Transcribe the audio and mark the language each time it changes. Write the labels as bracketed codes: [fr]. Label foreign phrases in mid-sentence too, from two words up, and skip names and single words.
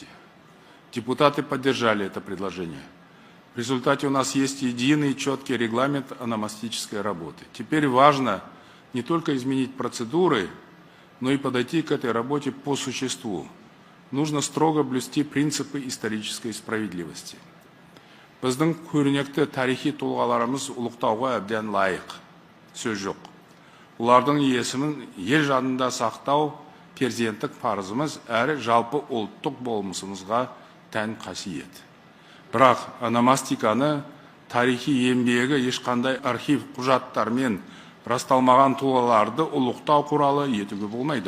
[ru] Депутаты поддержали это предложение. В результате у нас есть единый четкий регламент ономастической работы. Теперь важно не только изменить процедуры, но и подойти к этой работе по существу. Нужно строго блюсти принципы исторической справедливости. [kk] Біздің көрнекті тарихи тұлғаларымыз ұлықтауға әбден лайық. Сөз жоқ. Олардың есімін ел жадында сақтау перзенттік парызымыз әрі жалпы ұлттық болмысымызға тән қасиет. Бірақ ономастиканы тарихи еңбегі ешқандай архив құжаттармен расталмаған тұлғаларды ұлықтау құралы етуге болмайды.